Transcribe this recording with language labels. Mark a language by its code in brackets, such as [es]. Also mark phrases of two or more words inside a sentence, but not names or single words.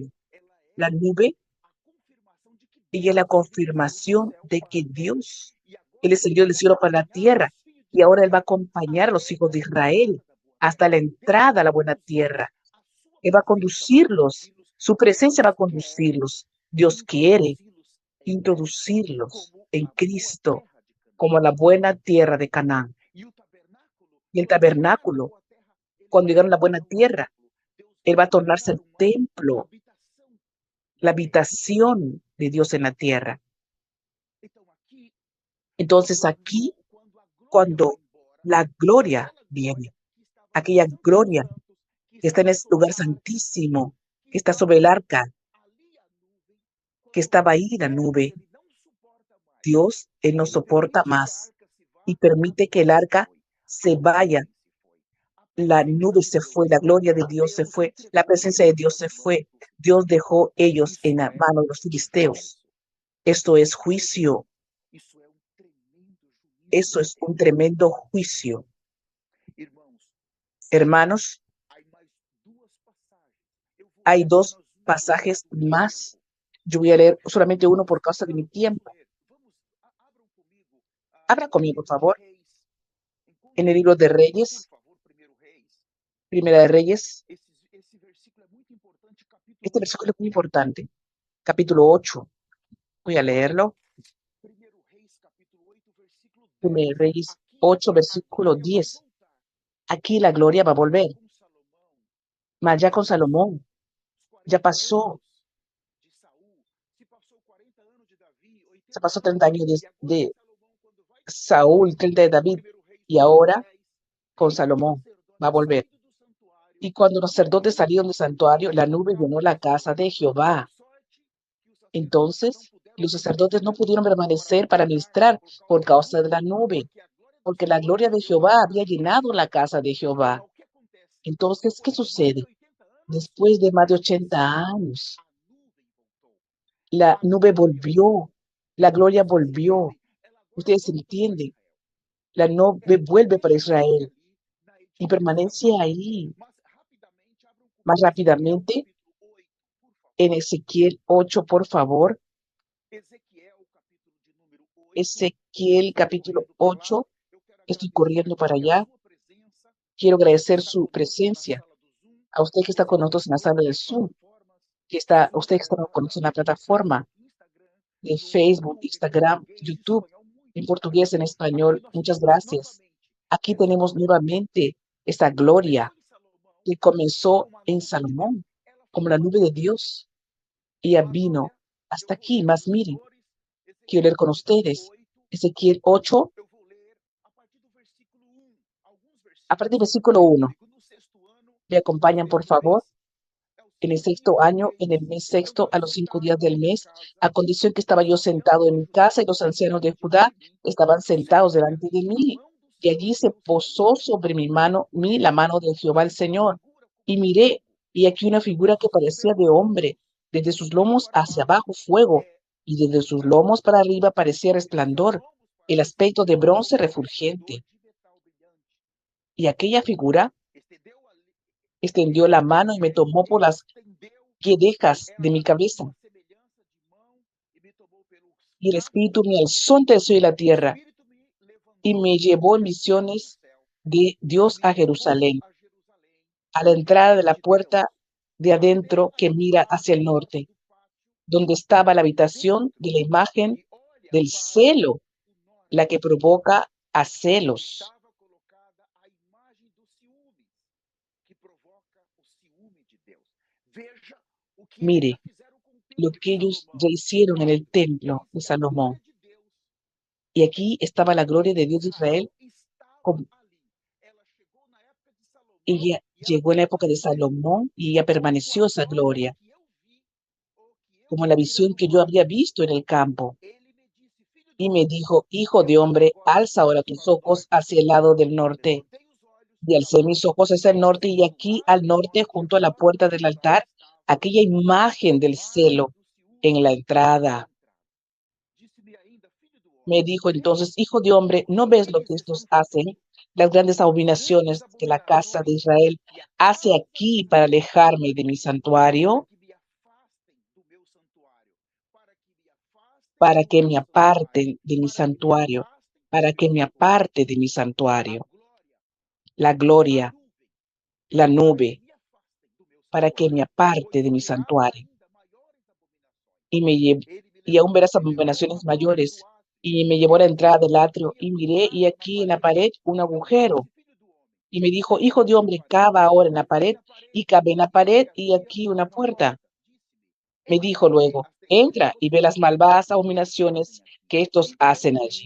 [es] La nube, ella es la confirmación de que Dios, Él es el Dios del cielo para la tierra, y ahora Él va a acompañar a los hijos de Israel hasta la entrada a la buena tierra. Él va a conducirlos, su presencia va a conducirlos. Dios quiere introducirlos como en [pt] a boa Cristo terra de Canaã. [es] como la buena tierra de Canaán. [pt] E o tabernáculo, [es] Y el [pt] quando chegaram na [es] tabernáculo, [pt] boa terra, ele [es] cuando [pt] vai se [es] llegaron a la buena [pt] tornar um [es] tierra, [pt] templo. Deus [es] Él [pt] vai [es] va a tornarse [pt] habitar [es] el [pt] uma [es] templo, [pt] habitação [es] la [pt] na terra. [es] habitación de Dios en la tierra. [pt] Então aqui, [es] Entonces aquí, [pt] quando a glória vai [es] cuando [pt] embora, [es] la gloria [pt] aquela glória [es] viene, [pt] que estava no [es] aquella [pt] Santo dos [es] gloria [pt] Santos, que [es] que está en [pt] estava [es] ese [pt] sobre [es] lugar [pt] a arca, [es] santísimo, [pt] que [es] que está sobre el [pt] estava [es] arca, [pt] ali a nuvem, [es] que [pt] quando [es] estaba ahí la [pt] Deus [es] nube, [pt] ele não suporta mais, [es] Dios, Él no [pt] ele [es] soporta [pt] permite que a [es] más [pt] arca se vá, [es] y [pt] a [es] permite que el [pt] nuvem se [es] arca [pt] foi, [es] se [pt] a [es] vaya. [pt] nuvem se foi, a [es] La [pt] presença [es] nube [pt] de [es] se [pt] Deus [es] fue, se la [pt] foi, [es] gloria de Dios se [pt] Deus [es] fue, la [pt] entregou [es] presencia de [pt] eles [es] Dios [pt] nas [es] se [pt] mãos [es] fue. [pt] dos [es] Dios [pt] filisteus. [es] dejó ellos en [pt] Isso [es] la [pt] é [es] mano de los filisteos. [pt] juízo, [es] Esto es juicio, [pt] isso é um tremendo juízo [es] eso [pt] de [es] es un [pt] Deus. [es] tremendo juicio. [pt] Irmãos, [es] Hermanos, [pt] há mais duas passagens. Eu vou [es] hay [pt] ler [es] dos [pt] apenas uma por [es] pasajes [pt] causa do [es] más. [pt] tempo. [es] Yo voy a leer solamente uno [pt] Vamos, [es] por causa de mi [pt] vamos [es] tiempo. [pt] ler. Vamos, abram comigo [es] Abra [pt] no [es] conmigo, por [pt] livro de [es] favor, [pt] Reis. [es] en el [pt] Encontre [es] libro de [pt] Reis, por [es] Reyes, [pt] favor, primeiro Reis. [es] Primera de Reyes. [pt] Esse versículo é muito importante, [es] Este [pt] capítulo [es] versículo [pt] 8. [es] es muy importante. Capítulo 8. Voy a leerlo. [pt] Primeiro Reis, capítulo 8, versículo [es] Primera [pt] 10. [es] de Reyes [pt] Aqui [es] 8, [pt] a [es] versículo [pt] glória vai [es] 10. [pt] voltar. [es] Aquí la gloria va a [pt] Mas [es] volver. [pt] com Salomão, [es] Mas ya [pt] se [es] con [pt] passou [es] Salomón, [pt] os [es] ya [pt] 40 [es] pasó, [pt] anos de Saul, se passou 40 anos de Davi, [es] se [pt] 80 [es] pasó [pt] anos de [es] 30 años [pt] Davi, e agora [es] de [pt] Salomão, quando vai construir o [es] Saúl, [pt] templo, [es] 30 de David, [pt] primeiro Reis [es] y [pt] 8, [es] ahora [pt] 10, [es] con [pt] quando os [es] Salomón va a [pt] sacerdotes [es] volver. [pt] saindo do santuário, [es] Y cuando los [pt] a [es] sacerdotes [pt] nuvem [es] salieron del santuario, la nube llenó [pt] cercava [es] la [pt] a [es] casa de [pt] Salomão. [es] Jehová. [pt] Por sorte que os sacerdotes não [es] Entonces, [pt] puderam [es] los sacerdotes no [pt] permanecer [es] pudieron [pt] ali para [es] permanecer para [pt] ministrar [es] ministrar [pt] por [es] por [pt] causa da [es] causa de [pt] nuvem, [es] la nube, [pt] porque a glória do [es] porque la [pt] Senhor [es] gloria de [pt] encheu a [es] Jehová [pt] casa [es] había [pt] de Deus. [es] llenado la casa de [pt] Mas [es] Jehová. [pt] o que acontece? [es] Entonces, ¿qué [pt] Depois de mais de [es] sucede? [pt] 80 anos, [es] Después de [pt] o [es] más [pt] que [es] de 80 [pt] aconteceu? [es] años, [pt] A nuvem voltou. [es] la [pt] A [es] nube [pt] glória [es] volvió, [pt] voltou. [es] la gloria [pt] Vocês [es] volvió. [pt] entendem? Ela agora [es] Ustedes [pt] volta para [es] entienden, [pt] Israel. [es] la nube [pt] Ela [es] vuelve para [pt] permanece [es] Israel [pt] ali na [es] y [pt] edificação. [es] permanece ahí. [pt] Mas rapidamente, abram [es] Más [pt] comigo Ezequiel [es] rápidamente, [pt] capítulo 8, por [es] en [pt] favor. [es] Ezequiel 8, por favor. [pt] Ezequiel, capítulo de número 8. Eu [es] Ezequiel [pt] estou [es] capítulo [pt] correndo para lá. [es] 8, [pt] Eu quero [es] estoy [pt] agradecer [es] corriendo para [pt] aqui a [es] allá. [pt] sua presença. [es] Quiero [pt] Você que [es] agradecer [pt] está [es] su [pt] conosco na [es] presencia. [pt] sala do Zoom. [es] A usted que está [pt] Você [es] con [pt] que está [es] nosotros en la sala [pt] conosco [es] del [pt] nas [es] Zoom, [pt] plataformas [es] usted que está con nosotros en la [pt] de [es] plataforma [pt] Facebook, Instagram, [es] de [pt] no [es] Facebook, [pt] YouTube, [es] Instagram, [pt] português, [es] YouTube, [pt] espanhol. Muito [es] en [pt] obrigado. [es] portugués, en [pt] Aqui [es] español. [pt] nós [es] Muchas [pt] temos [es] gracias. [pt] novamente [es] Aquí [pt] essa [es] tenemos [pt] glória [es] nuevamente esta [pt] que [es] gloria [pt] começou em Salomão [es] que comenzó [pt] como a [es] en [pt] nuvem de Deus. [es] Salomón, [pt] Ela [es] como la [pt] chegou [es] nube de [pt] até aqui. [es] Dios, y ya [pt] Mas [es] vino [pt] olha, eu [es] hasta [pt] vou [es] aquí. [pt] ler com [es] Más [pt] os [es] miren, [pt] senhores [es] quiero [pt] Ezequiel [es] leer con [pt] capítulo [es] ustedes [pt] 8. [es] Ezequiel 8, [pt] Eu vou ler a partir do versículo 1, alguns [es] a partir del [pt] versículos. [es] versículo [pt] Acompanhe [es] 1. [pt] comigo. No sexto ano, [es] Me [pt] no [es] acompañan, por [pt] sexto mês, [es] favor. [pt] é o [es] En el [pt] segundo dia [es] sexto [pt] do [es] año, en [pt] mês, [es] el mes [pt] quando [es] sexto, [pt] eu [es] a los 5 días [pt] sentado [es] del [pt] na minha [es] mes, [pt] casa, [es] a condición que [pt] e [es] estaba [pt] os [es] yo [pt] anciãos [es] sentado en [pt] de [es] mi [pt] Judá [es] casa y los ancianos [pt] estavam [es] de [pt] diante [es] Judá [pt] de mim, [es] estaban [pt] veio [es] sentados [pt] sobre a [es] delante de [pt] mim a [es] mí. [pt] mão do [es] Y [pt] Senhor [es] allí se [pt] Deus e [es] posó [pt] falou: [es] sobre mí la [pt] eis [es] mano de Jehová el [pt] aqui uma [es] Señor. [pt] figura como [es] Y [pt] de [es] miré, [pt] fogo, [es] y aquí una figura que [pt] desde os [es] parecía [pt] seus [es] de [pt] lombos [es] hombre, desde sus [pt] para cima [es] lomos [pt] para [es] hacia [pt] baixo, [es] abajo fuego, [pt] é [es] y desde sus [pt] branco, [es] lomos para arriba parecía [pt] e de seus [es] resplandor, [pt] lombos [es] el [pt] para [es] aspecto [pt] cima [es] de bronce [pt] como resplandor [es] refulgente. [pt] de metal brilhante. [es] Y aquella figura [pt] Estendeu ali, [es] extendió la mano y me tomó por las [pt] estendeu, [es] quejas de mi [pt] ela [es] cabeza. [pt] uma semelhança de mão, e me tomou pelos [es] Y el [pt] cabelos [es] Espíritu [pt] dos [es] me [pt] cabelos. [es] alzó entre el cielo y la [pt] O [es] tierra [pt] Espírito me [es] y [pt] levantou [es] me llevó en [pt] perto do [es] visiones [pt] céu [es] de [pt] e [es] Dios [pt] me [es] a [pt] levou [es] Jerusalén, [pt] a Jerusalém, [es] a la [pt] a [es] entrada de [pt] cidade [es] la [pt] de Deus, [es] puerta de [pt] até [es] adentro [pt] a [es] que mira hacia el [pt] entrada [es] norte, [pt] do pátio [es] donde estaba la habitación [pt] dentro [es] de la imagen [pt] e olha [es] del [pt] para [es] celo, [pt] o [es] la que [pt] norte. [es] provoca a celos. [pt] Estava colocada a imagem do ciúme, que provoca o ciúme de Deus. Veja o que eles já [es] Mire [pt] fizeram com o [es] lo [pt] templo de [es] que ellos ya [pt] Salomão. [es] hicieron en el [pt] Olhe, [es] templo [pt] eis [es] de [pt] que a glória [es] Salomón. [pt] de Deus [es] Y aquí estaba la gloria [pt] de [es] de Dios de Israel, [pt] Israel estava ali. Ela chegou na época de [es] y [pt] Salomão [es] ya [pt] e ela [es] llegó en la época de [pt] permaneceu. [es] Salomón y ya [pt] Como a [es] permaneció esa [pt] glória [es] gloria, [pt] que eu vi, ou que eu [es] como [pt] vi [es] la [pt] vir [es] visión [pt] no [es] que yo [pt] campo. [es] había visto en el campo. [pt] Ele me disse: filho de [es] Y me [pt] homem, [es] dijo, hijo de [pt] levanta [es] hombre, [pt] agora os [es] alza ahora [pt] olhos [es] tus [pt] para o [es] ojos [pt] norte. [es] hacia el lado del norte. [pt] Levantei os olhos [es] Y [pt] para [es] alcé [pt] lá, [es] mis ojos hacia el [pt] e [es] norte, [pt] eis [es] y [pt] que do [es] aquí [pt] lado [es] al [pt] do [es] norte, [pt] norte, [es] junto a la [pt] fora [es] puerta [pt] da [es] del [pt] entrada, [es] altar, [pt] estava [es] aquella [pt] a [es] imagen del [pt] imagem [es] celo [pt] do ciúme [es] en la [pt] na [es] entrada. [pt] entrada. Disse-me ainda: filho do [es] Me [pt] homem, [es] dijo [pt] vês [es] entonces, hijo de hombre, [pt] que [es] ¿no ves lo que [pt] grandes [es] estos [pt] estão fazendo? [es] hacen? Las grandes [pt] Grandes [es] abominaciones que la casa de [pt] abominações, [es] Israel [pt] e a [es] hace [pt] casa de [es] aquí para [pt] Israel, [es] alejarme de mi [pt] para [es] santuario, [pt] que me afastem do meu santuário, para que me afastem [es] para [pt] do [es] que [pt] meu [es] me [pt] santuário, [es] aparten de mi [pt] para que me [es] santuario, [pt] afastem [es] para [pt] do meu [es] que me [pt] santuário. [es] aparte de mi [pt] A [es] santuario, [pt] glória, [es] la [pt] a [es] gloria, [pt] nuvem, [es] la [pt] para que [es] nube, [pt] me afastem do meu [es] para que me [pt] santuário, [es] aparte [pt] pois [es] de mi [pt] olhava [es] santuario. [pt] ainda maiores abominações. [es] Y me, lle- [pt] Ele me [es] y aún verás abominaciones mayores. Y me llevó a la entrada del atrio, y miré, y aquí en la pared un agujero. Y me dijo, hijo de hombre, cava ahora en la pared, y cavé en la pared, y aquí una puerta. Me dijo luego, entra y ve las malvadas abominaciones que estos hacen allí.